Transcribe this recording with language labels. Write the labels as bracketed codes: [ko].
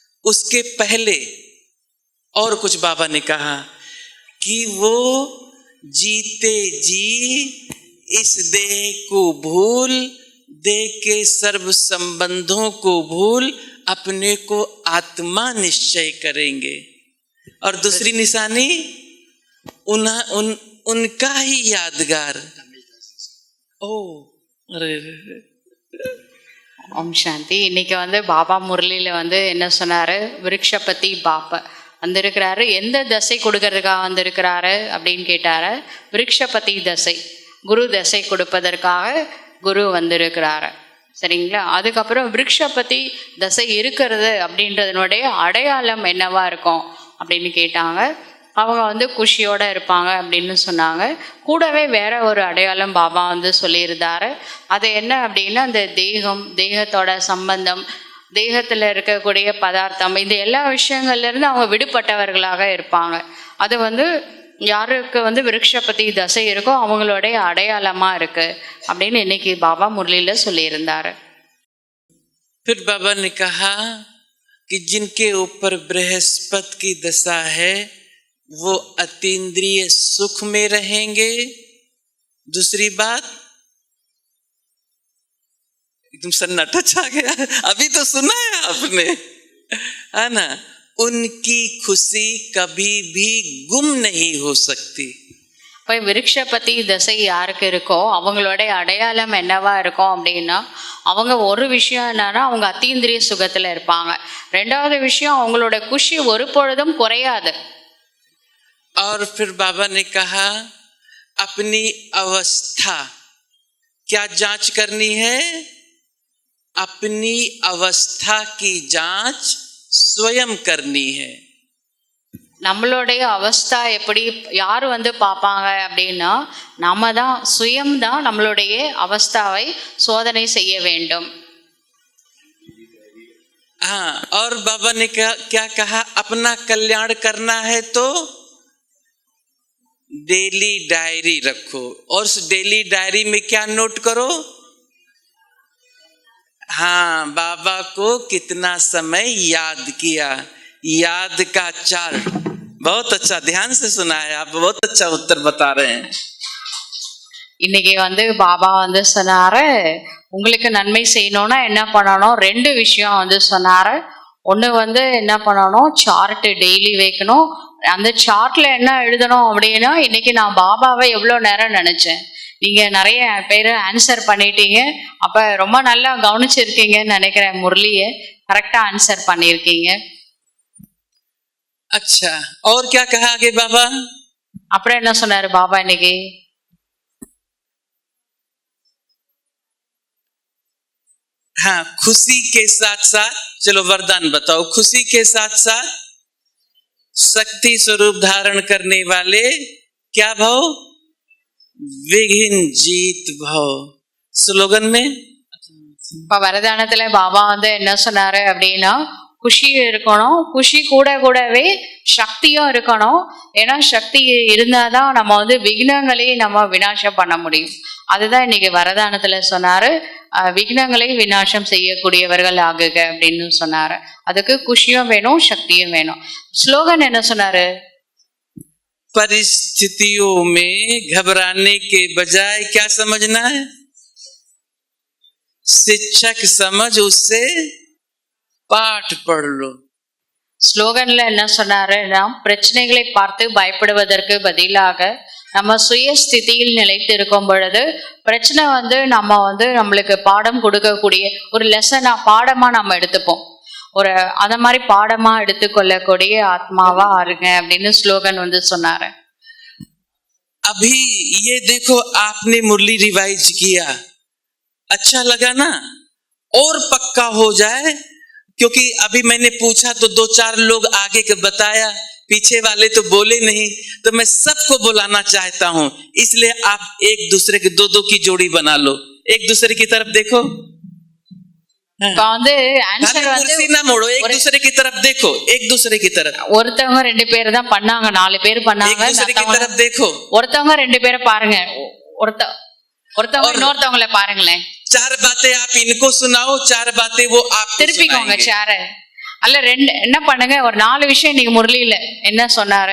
[hi] उसके पहले और कुछ बाबा ने कहा कि वो जीते जी इस देह को भूल, देह के सर्व संबंधों को भूल अपने को आत्मा निश्चय करेंगे। और दूसरी निशानी उनका ही यादगार। ओ अरे [ta] ஓம் சாந்தி. இன்னைக்கு வந்து பாபா முரளியில் வந்து என்ன சொன்னார்? விருட்சபதி பாப்பா வந்திருக்கிறாரு. எந்த தசை கொடுக்கறதுக்காக வந்திருக்கிறாரு அப்படின்னு கேட்டார். விருட்சபதி தசை, குரு தசை கொடுப்பதற்காக குரு வந்திருக்கிறாரு. சரிங்களா? அதுக்கப்புறம் விருட்சபதி தசை இருக்கிறது அப்படின்றதனுடைய அடையாளம் என்னவா இருக்கும் அப்படின்னு கேட்டாங்க. அவங்க வந்து குஷியோடு இருப்பாங்க அப்படின்னு சொன்னாங்க. கூடவே வேற ஒரு அடையாளம் பாபா வந்து சொல்லியிருந்தாரு. அது என்ன அப்படின்னா, அந்த தேகத்தோட சம்பந்தம், தேகத்தில் இருக்கக்கூடிய பதார்த்தம், இந்த எல்லா விஷயங்கள்லேருந்து அவங்க விடுபட்டவர்களாக இருப்பாங்க. அது வந்து யாருக்கு வந்து விருட்சபதி தசை இருக்கோ அவங்களுடைய அடையாளமாக இருக்குது அப்படின்னு இன்னைக்கு பாபா முரளியில் சொல்லியிருந்தார். [hi] फिर बाबा ने कहा कि जिनके ऊपर बृहस्पति की दशा है वो अतीन्द्रिय सुख में रहेंगे। दूसरी बात, एकदम सन्नाटा छा गया, अभी तो सुना है आपने, है ना, उनकी खुशी कभी भी गुम नहीं हो सकती। [ta] இப்போ விருட்சபதி தசை யாருக்கு இருக்கோ அவங்களுடைய அடையாளம் என்னவா இருக்கும் அப்படின்னா, அவங்க ஒரு விஷயம் என்னன்னா அவங்க அத்தீந்திரிய சுகத்தில் இருப்பாங்க. ரெண்டாவது விஷயம், அவங்களோட குஷி ஒரு பொழுதும் குறையாது. [hi] और फिर बाबा ने कहा अपनी अवस्था क्या जांच करनी है? अपनी अवस्था की जांच स्वयं करनी है। [ta] நம்மளுடைய அவஸ்தா எப்படி யார் வந்து பார்ப்பாங்க அப்படின்னா, நம்ம தான் சுயம்தான் நம்மளுடைய அவஸ்தாவை சோதனை செய்ய வேண்டும். [hi] हाँ, और बाबा ने क्या कहा? अपना कल्याण करना है तो डेली डायरी रखो, और उस डेली डायरी में क्या नोट करो? हाँ, बाबा को कितना समय याद किया, याद का चार्ट। बहुत अच्छा, ध्यान से सुना है, आप बहुत अच्छा उत्तर बता रहे हैं। [ta] இன்னைக்கு வந்து பாபா வந்து சொன்னாரு, உங்களுக்கு நன்மை செய்யணும்னா என்ன பண்ணணும், 2 விஷயம் வந்து சொன்னாரு. ஒன்று வந்து என்ன பண்ணணும், சார்ட்டு டெய்லி வைக்கணும். அந்த சார்ட்ல என்ன எழுதணும் அப்படின்னா, இன்னைக்கு நான் பாபாவை எவ்வளோ நேரம் நினைச்சேன். நீங்க நிறைய பேர் ஆன்சர் பண்ணிட்டீங்க. அப்ப ரொம்ப நல்லா கவனிச்சிருக்கீங்கன்னு நினைக்கிறேன். முரளியை கரெக்டா ஆன்சர் பண்ணியிருக்கீங்க. [hi] अच्छा, और क्या कहा आगे बाबा? [ta] அப்புறம் என்ன சொன்னாரு பாபா இன்னைக்கு? [hi] हाँ, खुशी के साथ साथ, चलो वरदान बताओ, खुशी के साथ साथ शक्ति स्वरूप धारण करने वाले क्या भाव? विघ्न जीत भाव। स्लोगन में [ta] இப்போ வரதானத்துல பாபா வந்து என்ன சொன்னாரு அப்படின்னா, குஷி இருக்கணும், குஷி கூடவே சக்தியும் இருக்கணும். ஏன்னா சக்தி இருந்தாதான் நம்ம வந்து விக்னங்களையும் நம்ம விநாசம் பண்ண முடியும். அதுதான் இன்னைக்கு வரதானத்துல சொன்னாரு, விக்னங்களை விநாசம் செய்யக்கூடியவர்கள் ஆகுக அப்படின்னு சொன்னாரு. அதுக்கு குஷியும் வேணும், சக்தியும் வேணும். ஸ்லோகன் என்ன சொன்னாரு? [hi] परिस्थितियों में घबराने के बजाय क्या समझना है? शिक्षक समझ उससे पाठ पढ़ लो। [ta] ஸ்லோகன்ல என்ன சொன்னாருன்னா, பிரச்சனைகளை பார்த்து பயப்படுவதற்கு பதிலாக நம்ம சுயஸ்திதியில் நிலைத்து இருக்கும் பொழுது பிரச்சனை வந்து நம்ம வந்து நம்மளுக்கு பாடம் கொடுக்கக்கூடிய ஒரு லெசனா, பாடமா நம்ம எடுத்துப்போம். ஒரு அந்த மாதிரி பாடமா எடுத்துக்கொள்ளக்கூடிய ஆத்மாவா ஆருங்க அப்படின்னு ஸ்லோகன் வந்து சொன்னாரு. [hi] अभी ये देखो, आपने मुरली रिवाइज किया, अच्छा लगा ना? और पक्का हो जाए, क्योंकि अभी मैंने पूछा तो 2-4 लोग आगे के बताया, पीछे वाले तो बोले नहीं, तो मैं सबको बुलाना चाहता हूं। इसलिए आप एक दूसरे के 2-2 की जोड़ी बना लो, एक दूसरे की तरफ देखो। [ta] இப்போ வந்து ஆன்சர் வந்து [hi] ना मोड़ो, एक दूसरे की तरफ देखो, एक दूसरे की तरफ। [ta] ஒருத்தவங்க 2 பேர் தான் பண்ணாங்க, 4 பேர் பண்ணாங்க. [hi] एक दूसरे की तरफ देखो, [ta] ஒருத்தவங்க 2 பேரை பாருங்க, ஒருத்தவங்க இன்னொருத்தவங்களை பாருங்களேன். [hi] 4 बातें आप इनको सुनाओ, 4 बातें वो आपको [ta] திருப்பிக்கோங்க [hi] सुनाएंगे। [ta] சேர அல்ல 2 என்ன பண்ணுங்க, ஒரு 4 விஷயம் இன்னைக்கு முரளியில என்ன சொன்னாரு